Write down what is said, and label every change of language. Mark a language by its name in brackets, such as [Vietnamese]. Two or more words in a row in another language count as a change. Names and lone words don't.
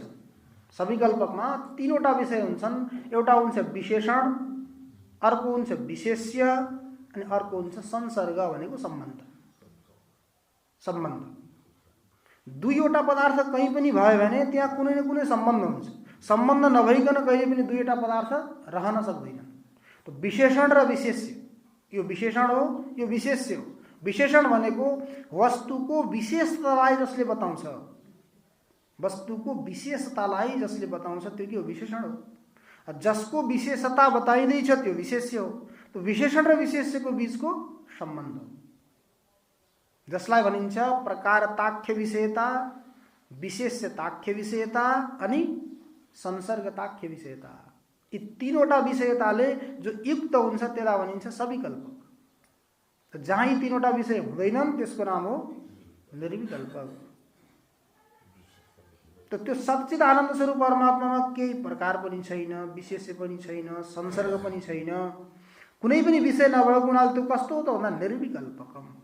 [Nepali] सविकल्पकमा तीनवटा विषय हुन्छन्। एउटा हुन्छ विशेषण, अर्को हुन्छ विशेष्य, अनि अर्को हुन्छ संसर्ग भनेको सम्बन्ध। सम्बन्ध दुईवटा पदार्थ कहीँ पनि भयो भने त्यहाँ कुनै न कुनै सम्बन्ध हुन्छ। सम्बन्ध नभइकन कहिले पनि दुईवटा पदार्थ रहन सक्दैन। तो विशेषण र विशेष्य, यो विशेषण हो, यो विशेष्य हो। विशेषण भनेको वस्तुको विशेषतालाई जसले बताउँछ, वस्तुको विशेषतालाई जसले बताउँछ त्यो के हो? विशेषण हो। जसको विशेषता बताइँदैछ त्यो विशेष्य हो। तो विशेषण र विशेष्यको बीचको सम्बन्ध हो, जसलाई भनिन्छ प्रकारताख्य विषयता, विशेष्यताख्य विषयता अनि संसर्गताख्य विषयता। यी तीनवटा विषयताले जो युक्त हुन्छ त्यसलाई भनिन्छ सविकल्पक। जहाँ यी तीनवटा विषय हुँदैनन् त्यसको नाम हो निर्विकल्पक। तो त्यो सच्चित आनन्द स्वरूप परमात्मामा केही प्रकार पनि छैन, विशेष्य पनि छैन, संसर्ग पनि छैन, कुनै पनि विषय नभएको हुनाले त्यो कस्तो हो त भन्दा निर्विकल्पकम।